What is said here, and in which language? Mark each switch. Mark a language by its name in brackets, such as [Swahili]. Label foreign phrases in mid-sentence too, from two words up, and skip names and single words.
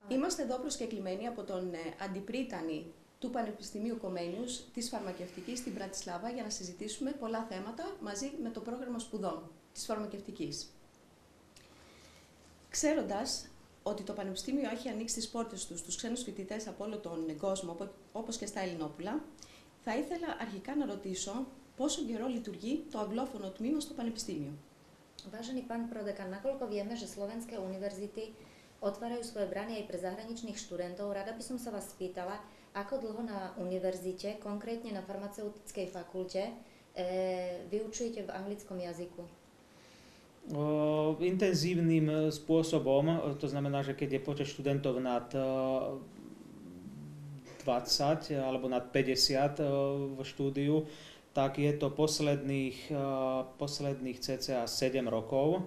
[Greek] Είμαστε εδώ προσκεκλημένοι από τον αντιπρίτανη του Πανεπιστημίου Κομμένιους της Φαρμακευτικής στην Πρατισλάβα για να συζητήσουμε πολλά θέματα μαζί με το πρόγραμμα σπουδών της Φαρμακευτικής. Ξέροντας ότι το Πανεπιστήμιο έχει ανοίξει τις πόρτες του στους ξένους φοιτητές από όλο τον κόσμο, όπως και στα Ελληνόπουλα, θα ήθελα αρχικά να ρωτήσω πόσο καιρό λειτουργεί το αγγλόφωνο τμήμα στο Πανεπιστήμιο. [Slovak] Vážený pán prodekan, nakoľko vieme, že slovenské univerzity otvárajú svoje brány aj pre zahraničných študentov, rada by som sa vás spýtala, ako dlho na univerzite, konkrétne na farmaceutickej fakulte, vyučujete v anglickom jazyku? Intenzívnym spôsobom, to znamená, že keď je počet študentov nad 20 alebo nad 50 v štúdiu, tak je to posledných cca 7 rokov.